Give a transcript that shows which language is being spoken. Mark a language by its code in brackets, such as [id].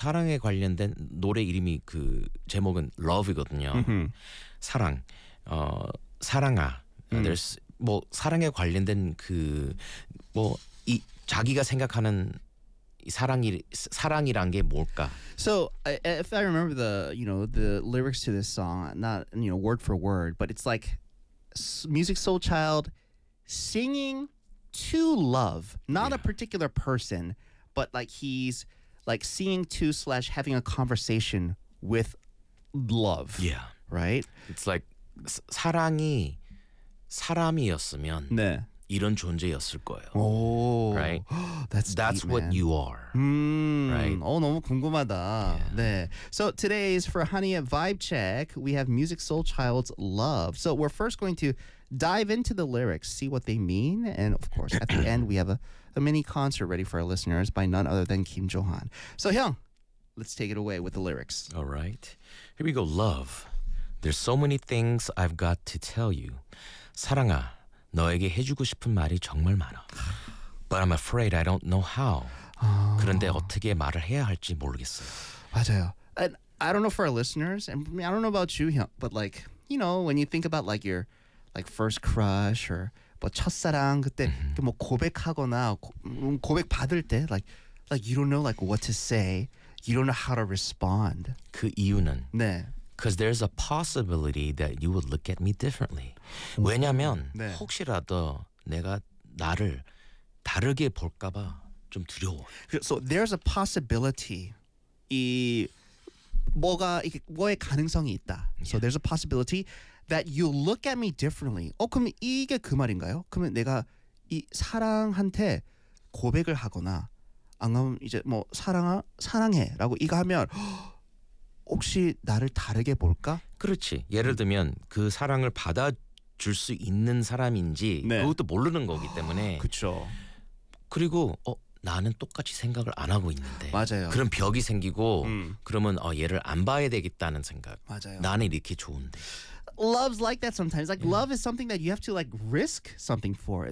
[ko] 사랑에 관련된 노래 이름이 그 제목은 Love이거든요. 사랑, 사랑아. There's 뭐 사랑에 관련된 그 뭐 이 자기가 생각하는 사랑이란 게 뭘까? [en] So if I remember the you know the lyrics to this song, not you know word for word, but it's like music soul child singing to love, not yeah. a particular person, but like he's like singing to slash having a conversation with love. Yeah, right. It's like [ko] 사랑이 사람이었으면 네. 이런 존재였을 거예요. [en] Oh, right. That's deep, what you are. Right. [ko] 어 너무 궁금하다. [en] Yeah. 네. So today's for Hania vibe check, we have Music Soul Child's Love. So we're first going to dive into the lyrics, see what they mean, and of course at the end we have a mini concert ready for our listeners by none other than Kim Johan. So Hyung, let's take it away with the lyrics. All right. Here we go. Love. There's so many things I've got to tell you. [ko] 사랑아. 너에게 해주고 싶은 말이 정말 많아. [en] But I'm afraid I don't know how. [ko] 그런데 어떻게 말을 해야 할지 모르겠어요. 맞아요. [en] And I don't know for our listeners, and I don't know about you, but like, you know, when you think about like your like first crush or [ko] 뭐 첫사랑 그때 [en] mm-hmm. [ko] 뭐 고백하거나 고백 받을 때 [en] like you don't know like what to say. You don't know how to respond. [ko] 그 이유는 네. [en] Because there's a possibility that you would look at me differently. [ko] 왜냐면 네. 혹시라도 내가 나를 다르게 볼까봐 좀 두려워. [en] So there's a possibility [ko] 이 뭐가 이게 뭐의 가능성이 있다. [en] Yeah. So there's a possibility that you look at me differently. [ko] 어 그럼 이게 그 말인가요? 그러면 내가 이 사랑한테 고백을 하거나 안 그러면 이제 뭐 사랑아 사랑해라고 이거 하면. 혹시 나를 다르게 볼까? 그렇지. 예를 들면 그 사랑을 받아줄 수 있는 사람인지 네. 그것도 모르는 거기 때문에 그렇죠. 그리고 나는 똑같이 생각을 안 하고 있는데 맞아요. 그런 벽이 생기고 그러면 얘를 안 봐야 되겠다는 생각 맞아요. 나는 이렇게 좋은데 [en] Love's like that sometimes. Like, yeah. love is something that you have to, like, risk something for.